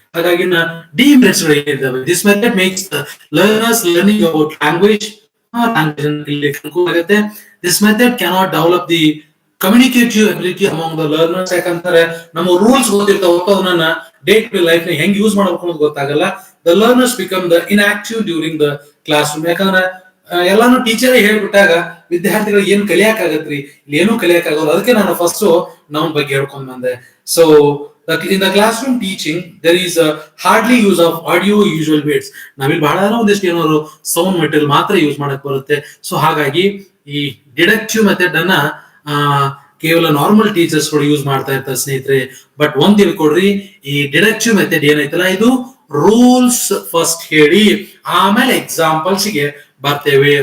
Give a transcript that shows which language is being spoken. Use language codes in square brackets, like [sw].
[kn] ಹಾಗಾಗಿ ಡಿಮೆರಿಟ್ಸ್ ಗಳು ಏನಿದ್ದಾವೆ, [en] this method makes learners learning about language [kn] ಅನುಕೂಲ ಆಗುತ್ತೆ. [en] This method cannot develop the communicative ability among the learners. [kn] ಯಾಕಂದ್ರೆ ನಮ್ಮ ರೂಲ್ಸ್ ಗೊತ್ತಿರ್ತಾವ, ಅದನ್ನ ಡೇ ಟು ಡೇ ಲೈಫ್ ನ ಹೆಂಗ್ ಯೂಸ್ ಮಾಡಬೇಕು ಅನ್ನೋದು ಗೊತ್ತಾಗಲ್ಲ. [en] the learners become the inactive during the classroom. [kn] ಯಾಕಂದ್ರೆ ಎಲ್ಲಾನು ಟೀಚರ್ ಹೇಳ್ಬಿಟ್ಟಾಗ ವಿದ್ಯಾರ್ಥಿಗಳು ಏನ್ ಕಲಿಯಕ್ಕಾಗತ್ರಿ, ಇಲ್ಲಿ ಏನೂ ಕಲಿಯಕ್ಕಾಗಲ್ಲ. ಅದಕ್ಕೆ ನಾನು ಫಸ್ಟ್ ನೌನ್ ಬಗ್ಗೆ ಹೇಳ್ಕೊಂಡ್ ಬಂದೆ. [en] So in the classroom teaching there is a hardly use of audio usual weights. [kn] ನಾವಿಲ್ಲಿ ಬಹಳ ಒಂದಿಷ್ಟು ಏನಾದ್ರು ಸೌಂಡ್ ಮೆಟೀರಿಯಲ್ ಮಾತ್ರ ಯೂಸ್ ಮಾಡಕ್ ಬರುತ್ತೆ. ಸೊ ಹಾಗಾಗಿ ಈ ಡಿಡಕ್ಟಿವ್ ಮೆಥಡ್ ಅನ್ನ ಕೇವಲ ನಾರ್ಮಲ್ ಟೀಚರ್ಸ್ ಕೂಡ ಯೂಸ್ ಮಾಡ್ತಾ ಇರ್ತಾರೆ ಸ್ನೇಹಿತರೆ. ಬಟ್ ಒಂದ್ ತಿಳ್ಕೊಡ್ರಿ, ಈ ಡಿಡಕ್ಟಿವ್ ಮೆಥಡ್ ಏನೈತಲ್ಲ ಇದು ರೂಲ್ಸ್ ಫಸ್ಟ್ ಹೇಳಿ ಆಮೇಲೆ ಎಕ್ಸಾಂಪಲ್ಸ್ ಗೆ ಬರ್ತೇವೆ.